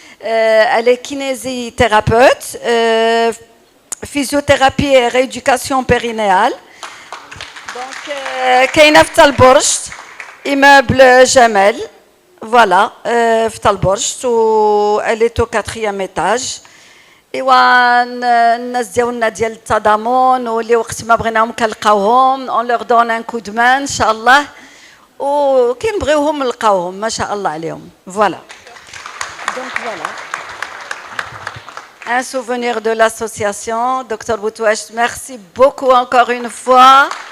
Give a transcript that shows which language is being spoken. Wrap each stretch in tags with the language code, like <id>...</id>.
<fr>Elle est kinésithérapeute, physiothérapie et rééducation périnéale.</fr> <ar>Donc, كاينة في طالبورش</ar> <fr>immeuble</fr> <ar>Jamel.</ar> <fr>Voilà, في طالبورش و elle est au 4e étage.</fr> <ar>ايوا الناس ديالنا ديال التضامن واللي وقت ما بغيناهم كنلقاوهم</ar> <fr>on leur donne un coup de main</fr> <ar>ان شاء الله وكي نبغيوهم نلقاوهم ما شاء الله عليهم.</ar> <fr>Voilà. Donc voilà, un souvenir de l'association. Docteur Boutbauch, merci beaucoup encore une fois.</fr>